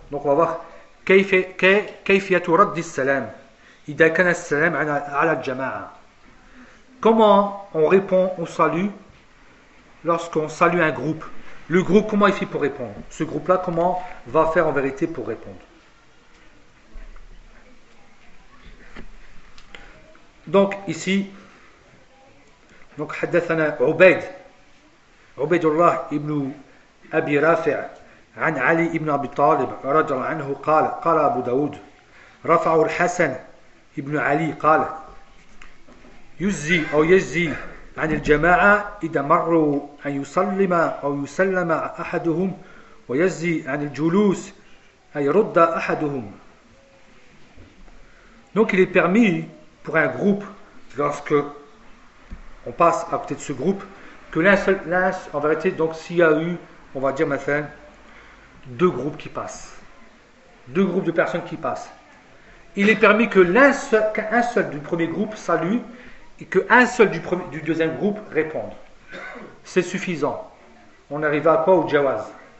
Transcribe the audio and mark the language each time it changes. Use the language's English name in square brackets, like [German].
[French] Donc on va voir [Arabic] kayfiyatu raddi as-salam idha kana as-salam ala al-jama'a. [French] Comment on répond au salut lorsqu'on salue un groupe? Le groupe, comment il fait pour répondre? Ce groupe-là, comment va faire en vérité pour répondre? Donc, ici, donc, [Arabic] حدثنا عبيد عبيد الله ابن أبي رافع عن علي ابن أبي طالب رضي الله عنه قال قال أبو داود رفع الحسن ابن علي قال يزي أو يزي عن الجماعة إذا مروا أن يسلم أو يسلم أحدهم ويزي عن الجلوس أي رد أحدهم. [French] Donc il est permis pour un groupe, lorsque on passe à côté de ce groupe, que l'un en vérité, donc s'il y a eu, on va dire maintenant, deux groupes qui passent, deux groupes de personnes qui passent, il est permis que qu'un seul du premier groupe salue et qu'un seul du deuxième groupe réponde. C'est suffisant. On est arrivé à quoi? Au jawaz.